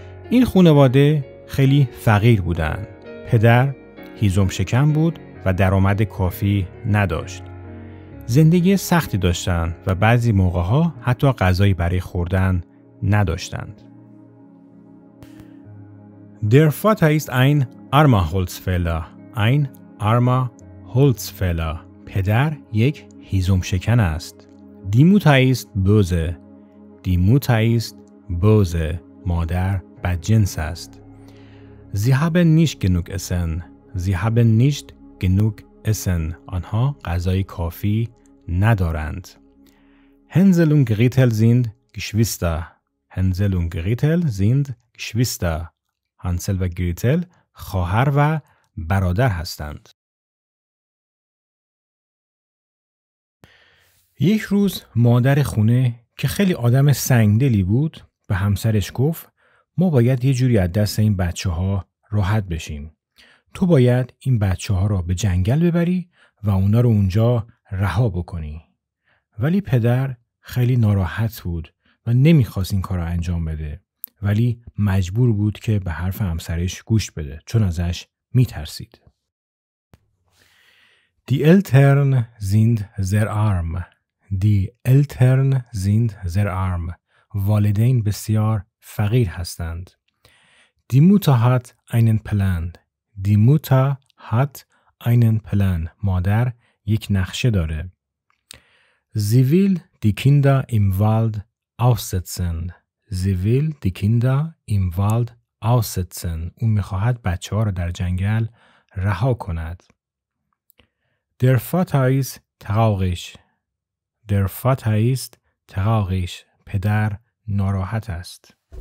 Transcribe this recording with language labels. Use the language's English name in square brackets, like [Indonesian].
[Persian] این خانواده خیلی فقیر بودن. پدر هیزم شکم بود و درآمد کافی نداشت. زندگی سختی داشتن و بعضی موقع‌ها حتی غذایی برای خوردن نداشتند. [German] Der Vater ist ein armer Holzfäller. Ein armer Holzfäller. [Persian] پدر یک هیزم شکن است. [German] Die Mutter ist böse. Die Mutter ist böse. [Persian] مادر بدجنس است. [German] Sie haben nicht genug Essen. Sie haben nicht genug Essen. [Persian] آنها غذای کافی ندارند. [German] Hänsel und Gretel sind Geschwister. Hänsel und Gretel sind Geschwister. [Persian] هانسل و گریتل خواهر و برادر هستند. یک روز مادر خونه که خیلی آدم سنگدلی بود به همسرش گفت ما باید یه جوری از دست این بچه‌ها راحت بشیم. تو باید این بچه‌ها را به جنگل ببری و اونا رو اونجا رها بکنی. ولی پدر خیلی ناراحت بود و نمیخواست این کار رو انجام بده، ولی مجبور بود که به حرف همسرش گوش بده چون ازش میترسید. [German] Die Eltern sind sehr arm. Die Eltern sind sehr arm. [Persian] والدین بسیار فقیر هستند. [German] Die Mutter hat einen Plan. Die Mutter hat einen Plan. [Persian] مادر یک نقشه داره. [German] Sie will die Kinder im Wald aussetzen. Sie will die Kinder im Wald aussetzen. [Persian] اون میخواهد بچه‌ها را در جنگل رها کند. [German] Der Vater ist traurig. Der Vater ist traurig. [Persian] پدر ناراحت است.